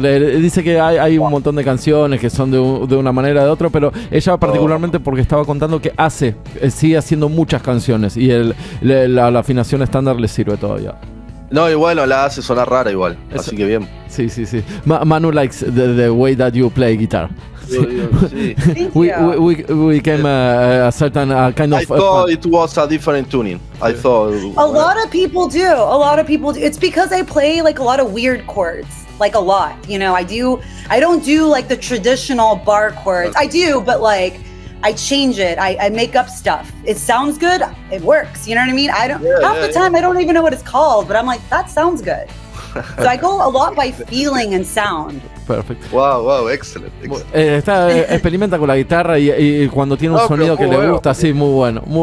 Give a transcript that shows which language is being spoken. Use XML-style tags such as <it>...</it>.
<es>Dice que hay un montón de canciones que son de una manera o de otra, pero ella particularmente porque estaba contando que sigue haciendo muchas canciones y la afinación estándar le sirve todavía. No, y bueno, la hace sonar rara igual, así que bien. Sí.</es> <en>Manu likes the way that you play guitar.</en> <es>Sí.</es> <en>We came a certain kind of. I thought it was a different tuning. I thought. A lot of people do. It's because I play like a lot of weird chords, like a lot. You know, I don't do like the traditional bar chords. I do, but like I change it. I make up stuff. It sounds good. It works. You know what I mean? Half the time I don't even know what it's called, but I'm like, that sounds good. So I go a lot by feeling and sound.</en> <es>Perfecto. Wow, excelente. Experimenta con la guitarra y cuando tiene un sonido que le gusta, sí, muy bueno.</es>